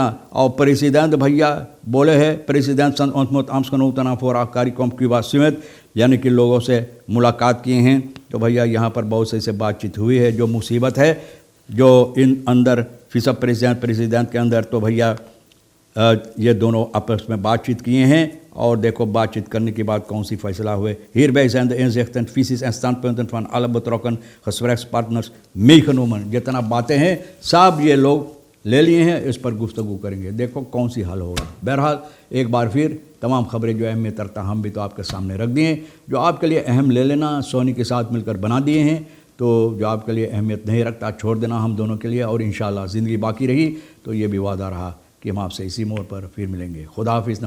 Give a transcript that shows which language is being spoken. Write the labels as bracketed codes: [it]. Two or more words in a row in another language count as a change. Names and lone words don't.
[hns] और प्रेसिडेंट भैया बोले हैं, प्रेसिडेंट सन [nl] ontmoet ambtsgenoten voor CARICOM Cuba Summit, [hns] यानी कि लोगों से मुलाकात किए हैं। तो भैया यहाँ पर बहुत से बातचीत हुई है। जो मुसीबत है जो इन अंदर फिसब प्रेसिडेंट के अंदर, तो भैया ये दोनों आपस में बातचीत किए हैं, और देखो बातचीत करने के बाद कौन सी फैसला हुए। [nl] Hierbij zijn de inzichten, visies en standpunten van alle betrokken gesprekspartners meegenomen। [hns] जितना बातें हैं सब ये लोग ले लिए हैं, इस पर गुफ्तगू करेंगे, देखो कौन सी हल होगा। बहरहाल एक बार फिर तमाम खबरें जो अहमियत रखता हम भी तो आपके सामने रख दिए, जो आपके लिए अहम ले लेना, सोनी के साथ मिलकर बना दिए हैं। तो जो आपके लिए अहमियत नहीं रखता छोड़ देना हम दोनों के लिए, और इंशाअल्लाह ज़िंदगी बाकी रही तो ये भी वादा रहा कि हम आपसे इसी मोड़ पर फिर मिलेंगे।